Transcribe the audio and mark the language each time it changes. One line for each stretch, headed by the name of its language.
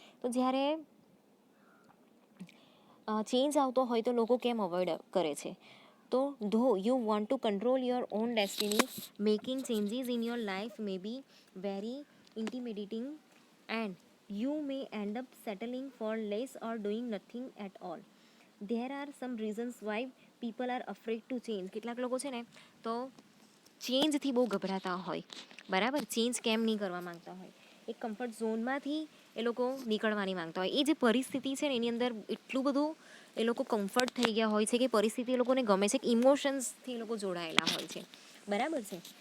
Gujarati: તો જ્યારે ચેન્જ આવતો હોય તો લોકો કેમ અવોઇડ કરે છે?
English: તો though you want to control your own destiny, making changes in your life may be very intimidating and you may end up settling for less or doing nothing at all. There are some reasons why people are afraid to change.
Gujarati: કેટલાક લોકો છે ને તો ચેન્જથી બહુ ગભરાતા હોય, બરાબર, change કેમ નહીં કરવા માંગતા હોય, એક કમ્ફર્ટ ઝોનમાંથી એ લોકો નીકળવાની માંગતા હોય. એ જે પરિસ્થિતિ છે ને એની અંદર એટલું બધું એ લોકો કમ્ફર્ટ થઈ ગયા હોય છે કે પરિસ્થિતિ એ લોકોને ગમે છે, કે ઇમોશન્સથી એ લોકો જોડાયેલા હોય છે, બરાબર છે.